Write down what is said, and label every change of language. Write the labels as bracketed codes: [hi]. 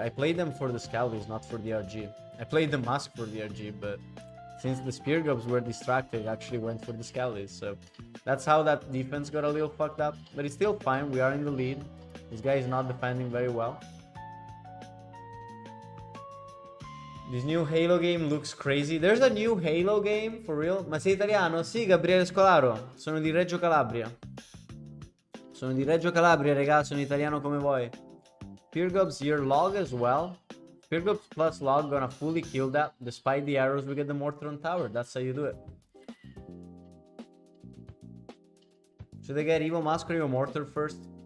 [en] I played them for the Skellies, not for the RG. I played the mask for the RG, but since the spear gobs were distracted, I actually went for the Skellies. So that's how that defense got a little fucked up. But it's still fine. We are in the lead. This guy is not defending very well. This new Halo game looks crazy. There's a new Halo game, for real? [it] Ma sei italiano? Sì, Gabriele Scolaro. Sono di Reggio Calabria. Sono di Reggio Calabria, raga. Sono italiano come voi. [en] Spear gobs here, log as well. Spear gobs plus log gonna fully kill that. Despite the arrows, we get the mortar on tower. That's how you do it. Should I get Evo Mask or Evo Mortar first?